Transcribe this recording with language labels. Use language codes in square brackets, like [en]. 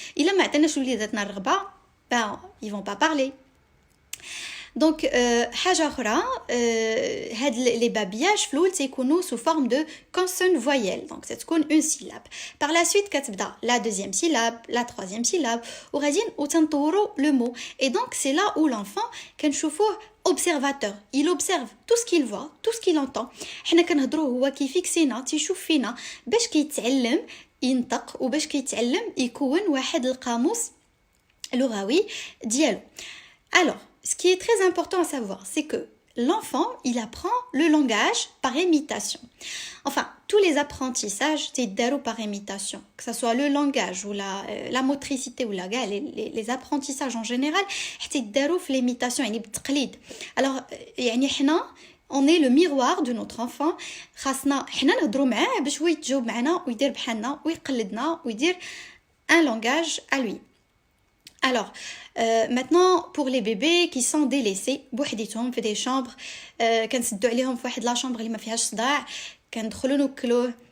[ar] إلا ما عطيناش وليداتنا الرغبة [fr] ils vont pas parler. Donc [ar] حاجة أخرى هاد [fr] les babillages [ar] في الأول تيكونوا [fr] sous forme de consonne voyelle. Donc تكون une syllabe. Par la suite كتبدا la deuxième syllabe, la troisième syllabe [ar] وغاديين وتنطوروا [fr] le mot. Et donc c'est là où l'enfant [ar] كنشوفوه [fr] observateur. Il observe tout ce qu'il voit, tout ce qu'il entend. [ar] حنا كنهضروا هو كيفيكسينا تيشوف فينا باش كيتعلم ينطق وباش كيتعلم يكون واحد القاموس لغوي ديالو. [fr] Alors, ce qui est très important à savoir, c'est que l'enfant, il apprend le langage par imitation. Enfin, tous les apprentissages, c'est d'arou par imitation. Que ce soit le langage ou la motricité ou les apprentissages en général, c'est d'arou l'imitation, [ar] يعني بالتقليد. [fr] Alors, يعني حنا on est le miroir de notre enfant. [ar] خاصنا حنا نهضروا معاه باش هو يتجاوب معنا ويدير بحالنا ويقلدنا ويدير [fr] un langage à lui. Alors, maintenant, pour les bébés qui sont délaissés, [ar] بوحديتهم في [fr] des chambres, [ar] كنسدوا عليهم في واحد [fr] لا chambre [ar] اللي ما فيهاش صداع, كندخلوا نوكلوه